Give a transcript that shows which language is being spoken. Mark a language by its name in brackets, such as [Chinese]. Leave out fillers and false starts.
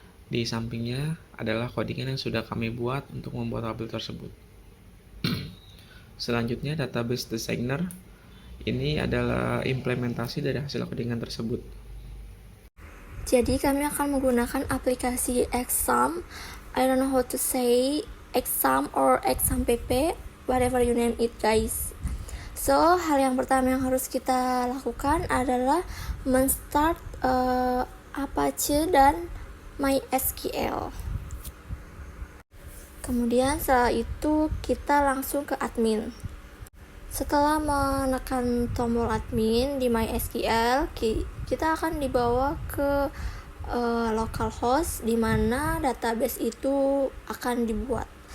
[Indonesian] Di sampingnya adalah codingan yang sudah kami buat untuk membuat tabel tersebut. Selanjutnya, database designer. Ini adalah implementasi dari hasil codingan tersebut. Jadi kami akan menggunakan aplikasi Exam. [English] I don't know how to say Exam or Exam PP, whatever you name it guys. [Indonesian] So, hal yang pertama yang harus kita lakukan adalah men-start Apache dan MySQL. Kemudian setelah itu kita langsung ke admin. Setelah menekan tombol admin di MySQL, kita akan dibawa ke localhost di mana database itu akan dibuat.